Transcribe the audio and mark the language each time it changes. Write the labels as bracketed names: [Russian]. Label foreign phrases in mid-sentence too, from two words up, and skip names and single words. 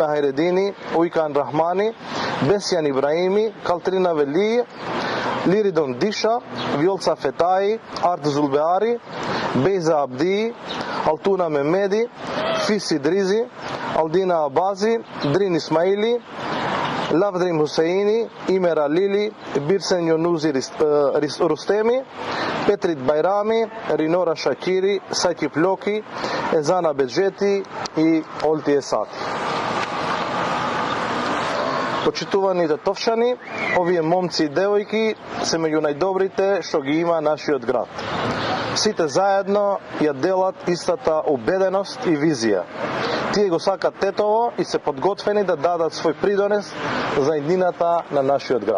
[Macedonian] Хайредини, Ујкан Рахмани, Бесјан Ибраими, Калтрина Велије, Лиридон Диша, Вјолца Фетаи, Арт Зулбеари, Бейза Абдии, Алтуна Мемеди, Фиси Дризи, Алдина Абази, Дрин Исмаили, Лавдрим Хусеини, Имера Лили, Бирсен Јонузи Рустеми, Петрит Байрами, Ринора Шакири, Сајки Плоки, Езана Беджети и Олти Есати. Почитувани тетовчани, овие момци и девојки се меѓу најдобрите што ги има нашиот град. Сите заедно ја делат истата убеденост и визија. Тие го сакат Тетово и се подготвени да дадат свој придонес за иднината на нашиот град.